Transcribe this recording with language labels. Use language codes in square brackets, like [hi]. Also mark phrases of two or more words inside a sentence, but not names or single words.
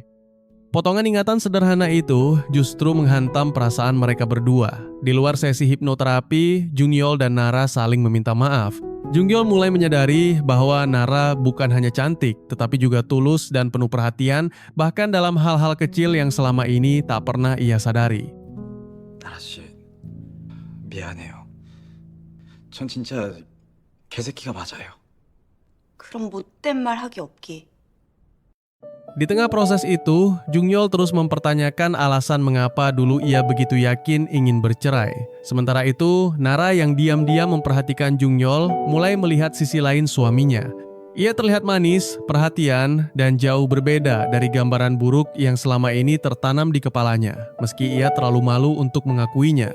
[id] Potongan ingatan sederhana itu justru menghantam perasaan mereka berdua. Di luar sesi hipnoterapi, Jungyol dan Nara saling meminta maaf. Jungyol mulai menyadari bahwa Nara bukan hanya cantik, tetapi juga tulus dan penuh perhatian, bahkan dalam hal-hal kecil yang selama ini tak pernah ia sadari. [ko] 나라 씨, 미안해요. 전 진짜 개새끼가 맞아요. 그럼 못된 말 하기 없기. [id] Di tengah proses itu, Jungyol terus mempertanyakan alasan mengapa dulu ia begitu yakin ingin bercerai. Sementara itu, Nara yang diam-diam memperhatikan Jungyol mulai melihat sisi lain suaminya. Ia terlihat manis, perhatian, dan jauh berbeda dari gambaran buruk yang selama ini tertanam di kepalanya, meski ia terlalu malu untuk mengakuinya.